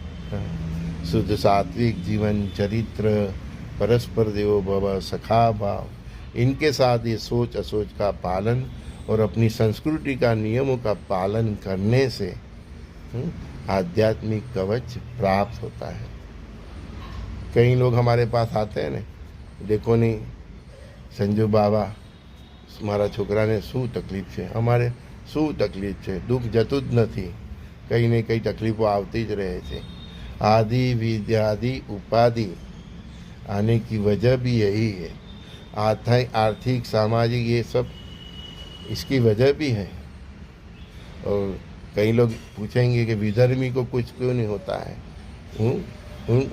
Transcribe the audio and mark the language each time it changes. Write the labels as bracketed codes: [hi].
[hi] शुद्ध सात्विक जीवन चरित्र, परस्पर देवो भव, सखा भाव, इनके साथ ये सोच असोच का पालन और अपनी संस्कृति का नियमों का पालन करने से आध्यात्मिक कवच प्राप्त होता है। कई लोग हमारे पास आते हैं ने, देखो नहीं संजू बाबा [gu] મારા છોકરાને શું તકલીફ છે, અમારે શું તકલીફ છે, દુઃખ જતું જ નથી, કંઈ ને કંઈ તકલીફો આવતી જ રહે છે। [hi] आदि विद्यादि उपाधि आने की वजह भी यही है। आर्थिक सामाजिक ये सब इसकी वजह भी है। और कई लोग पूछेंगे कि विधर्मी को कुछ क्यों नहीं होता है।